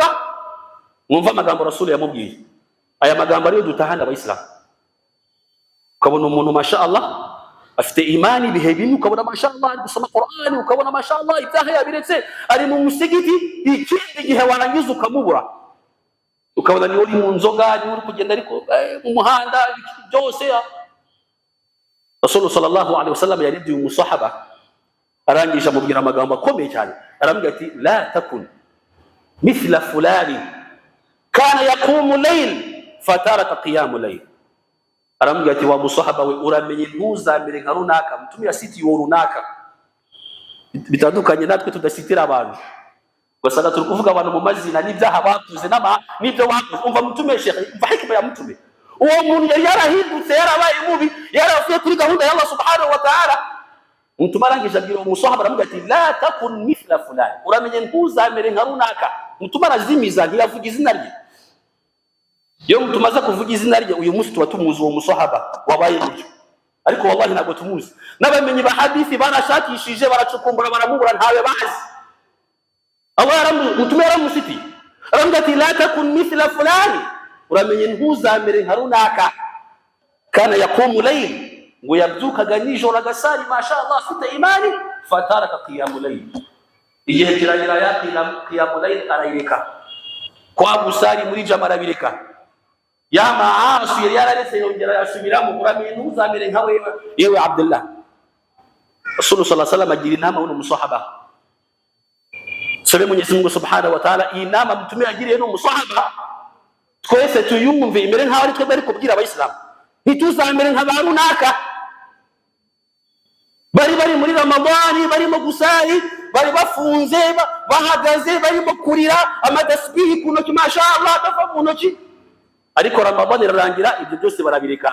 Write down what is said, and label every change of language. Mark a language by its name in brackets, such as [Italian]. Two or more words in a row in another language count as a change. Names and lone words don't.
[Kinyarwanda] Mwumva amagambo Rasul yamubwiye, aya magambo ariyo dutahana Abayisilamu. Ukabona umuntu mashallah afite imani, bihe bimwe ukabona mashallah ari gusoma Qur'ani, ukabona mashallah ibyaha yabiretse ari mu musigiti, ikindi gihe warangiza ukamubura, ukabona ni uri mu nzoga, ni uri kugenda ariko mu muhanda byose. Rasul [Arabic] صلى الله عليه وسلم [Kinyarwanda] yarebye uyu musahaba, arangije amubwira amagambo akomeye cyane, aramubwira ati [Arabic] لا تكن مثل فلان كان يقوم الليل فترك قيام الليل. [Kinyarwanda] Aramubwira ati wa musahaba we, uramenye ntuzamere nka runaka, mtumira siti yo runaka. Bitandukanye natwe tudasitira abantu, ugasanga turi kuvuga abantu mu mazina n'ibyaha bakuze n'ibyo bakuze. Umva mutume Sheikh, umva hikima ya mutume, uwo muntu yari yarahindutse, yarabaye mubi, yaravuye kuri gahunda ya Allah [Arabic] سبحانه وتعالى. [Kinyarwanda] Mutume arangije abwira umusahaba, aramubwira ati [Arabic] لا تكن مثل فلان, [Kinyarwanda] uramenye ntuzamere nka runaka. Mutume arazimiza, ntiyavuga izina rye. Iyo mutumaza kuvuga izina rye, uyu munsi tuba tumuzi uwo musahaba wabaye gutyo, ariko wallahi ntabwo tumuzi. N'abamenyi ba hadithi barashakishije, baracukumbura, baramubura, ntawe bazi. Mutume yaramusiti, aramubwira ati [Arabic] لا تكن مثل فلان, [Kinyarwanda] uramenye ntuzamere nka runaka [Arabic] كان يقوم الليل, [Kinyarwanda] ngo yabyukaga nijoro agasari mashallah afite imani, fataraka [Arabic] قيام الليل, [Kinyarwanda] igihe kiragera ya [Arabic] قيام الليل [Kinyarwanda] arayireka, kwa gusari muri jama arabireka, ya maasi yari yararetse yongera yasubiramo. Uramenye ntuzamere nka yewe Abdullah. Rasul [Arabic] صلى الله عليه وسلم [Kinyarwanda] agira inama uno musahaba, sabe Mwenyezi Mungu [Arabic] سبحانه وتعالى, [Kinyarwanda] inama mutume agiriye no musahaba twese tuyumve, imere nkaho ari twe bari kubwira Abayisilamu, ntituzamere nka barunaka bari muri Ramadhani, barimo gusari, bari bafunze, bahagaze, barimo kurira, amadasbihi ku ntoki mashallah atafa mu ntoki, ariko Ramadhani irarangira ibyo byose barabireka.